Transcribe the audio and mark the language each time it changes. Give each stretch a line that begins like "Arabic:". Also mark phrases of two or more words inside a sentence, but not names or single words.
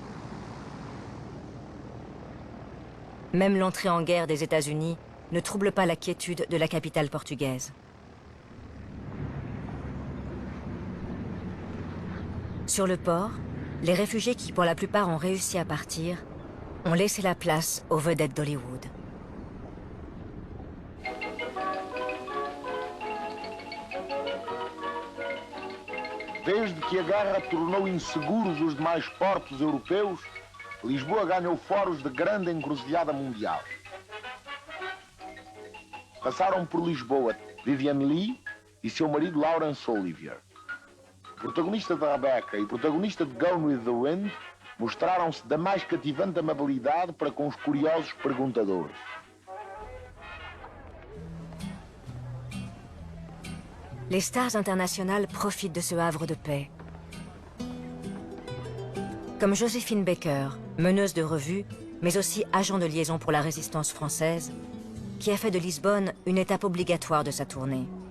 French: Même l'entrée en guerre des États-Unis ne trouble pas la quiétude de la capitale portugaise. Sur le port, les réfugiés qui, pour la plupart, ont réussi à partir, ont laissé la place aux vedettes d'Hollywood.
Portuguese: Desde que a guerra tornou inseguros os demais portos europeus, Lisboa ganhou foros de grande encruzilhada mundial. Passaram por Lisboa Vivian Leigh e seu marido Laurence Olivier. Protagonista de Rebecca e protagonista de Gone with the Wind, mostraram-se da mais cativante amabilidade para com os curiosos perguntadores.
French: Les stars internationales profitent de ce havre de paix. Comme Joséphine Baker, meneuse de revue, mais aussi agent de liaison pour la résistance française, qui a fait de Lisbonne une étape obligatoire de sa tournée.